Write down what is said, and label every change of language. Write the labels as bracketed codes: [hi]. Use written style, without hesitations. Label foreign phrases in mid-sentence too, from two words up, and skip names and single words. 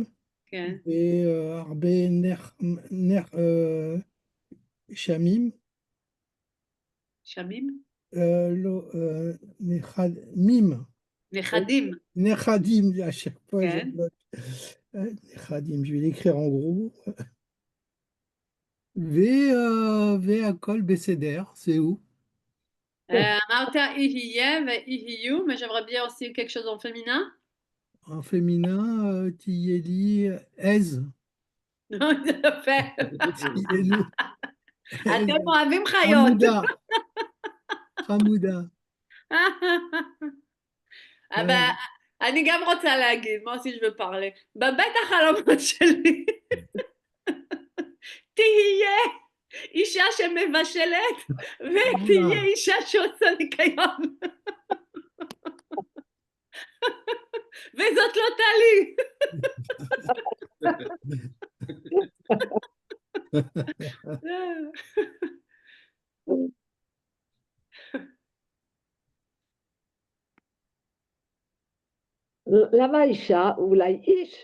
[he] כן. והרבה שמים. שמים? לא, נכדים. נכדים. נכדים, [fr] à chaque fois, [he] כן. נכדים, [fr] je vais l'écrire en gros. [he] והכל בסדר, זהו. אמרת יהיה ויהיו, [fr] mais j'aimerais bien aussi quelque chose en féminin. En féminin, [he] תהיה לי עז. יפה. אתם אוהבים חיות. חמודה. חמודה. אני גם רוצה להגיד, מה [fr] aussi je veux parler. [he] בבית החלומות שלי תהיה אישה שמבשלת ותהיה אישה שעושה ניקיון. וזאת לא טלי. למה אישה? אולי איש?